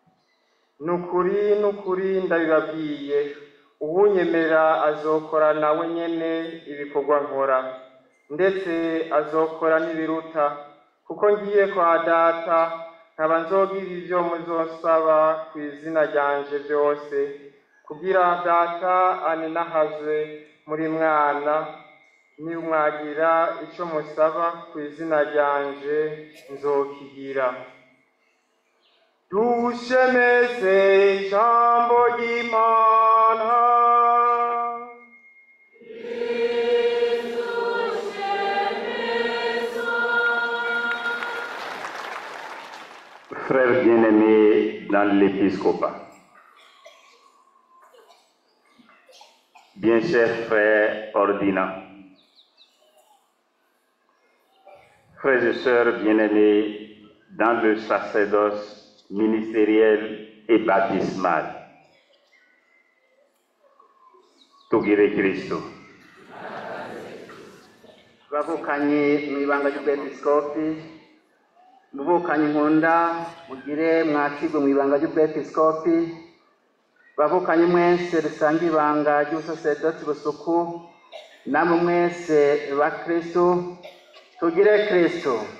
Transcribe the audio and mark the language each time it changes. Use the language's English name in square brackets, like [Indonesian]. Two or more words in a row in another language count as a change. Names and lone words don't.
[Rundi] Nukuri ndabibabwiye, uwunyemera azokora nawe nyene ibikorwa nkora, ndetse azokora n'ibiruta, kuko ngiye kwa data, nkaba nzogira ivyo muzosaba ku izina ryanje vyose, kugira data aninahazwe muri mwana. Nimwagira ico musaba ku izina ryanje nzokigira. Dushemeze ijambo ry'Imana. [French] Frères bien-aimés dans l'épiscopat, bien chers frères ordinants, frères et sœurs bien-aimés dans le sacerdoce ministériel et baptismal, [Rundi] tugire Kristo. Bavukanye mu ibanga ry'ubwepiskopi, muvukanye nkunda mugire mwakirwe mu ibanga ry'ubwepiskopi, bavukanye mwese dusanga ibanga ry'ubusaserdoti busuku, namwe mwese ba Kristo, tugire Kristo.